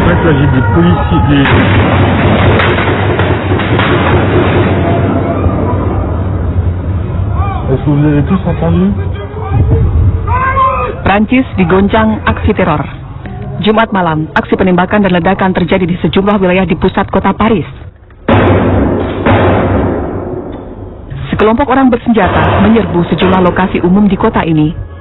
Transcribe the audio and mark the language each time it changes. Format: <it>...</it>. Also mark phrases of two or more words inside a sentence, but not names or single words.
<fr>là j'ai des policiers, Est-ce que vous avez tous entendu?</fr> <id>Prancis digoncang aksi teror. Jumat malam, aksi penembakan dan ledakan terjadi di sejumlah wilayah di pusat kota Paris. Sekelompok orang bersenjata menyerbu sejumlah lokasi umum di kota ini.</id>